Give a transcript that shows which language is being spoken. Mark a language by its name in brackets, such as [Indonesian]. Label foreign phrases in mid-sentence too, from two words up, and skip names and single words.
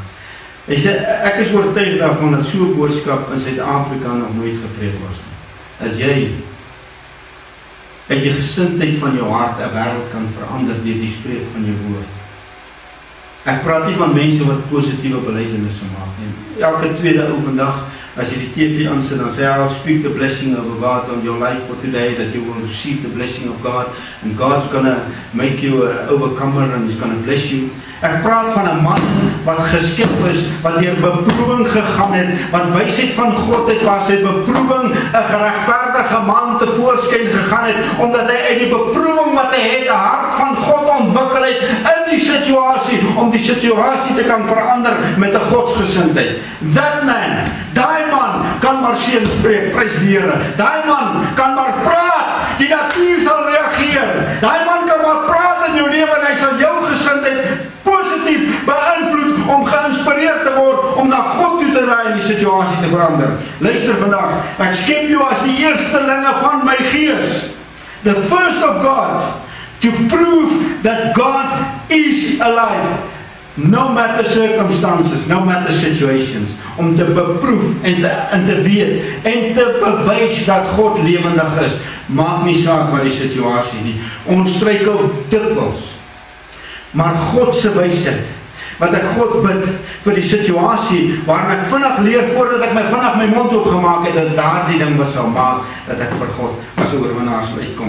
[Afrikaans] Hy sê, ek is oortuig daarvan dat so 'n boodskap in Suid-Afrika nog nooit gepreek was nie. As jy uit die gesindheid van jou hart 'n wêreld kan verander deur die spreek van jou woord. Ek praat nie van mense wat positiewe belydenisse maak nie. Elke tweede ou vandag, as jy die TV aansit, dan sê hy, [English] I'll speak the blessing of God on your life for today, that you will receive the blessing of God, and God's gonna make you an overcomer, and He's gonna bless you. [Afrikaans] Ek praat van 'n man wat geskep is, wat deur beproewing gegaan het, wat wysheid van God het, waar sy beproewing 'n geregverdige man tevoorskyn gegaan het, omdat hy uit die beproewing wat hy het, 'n hart van God ontwikkel het in die situasie, om die situasie te kan verander met 'n godsgesindheid. [English] That man, [Afrikaans] daai man kan maar seën spreek, prys die Here. Daai man kan maar praat, die natuur sal reageer. Daai man kan maar praat in jou lewe en hy sal jou gesindheid positief beïnvloed om geïnspireerd te word om na God toe te draai en die situasie te verander. Luister vandag, ek skep jou as die eerstelinge van my gees, [English] the first of God, to prove that God is alive, no matter circumstances, no matter situations, [Afrikaans] om te beproef en te weet en te bewys dat God lewendig is, maak nie saak wat die situasie nie. Ons struikel dikwels, maar God se wysheid, wat ek God bid vir die situasie waarin ek vinnig leer voordat ek vinnig my mond oopgemaak het, dat daardie ding wat sal maak dat ek vir God as oorwinnaar sal uitkom.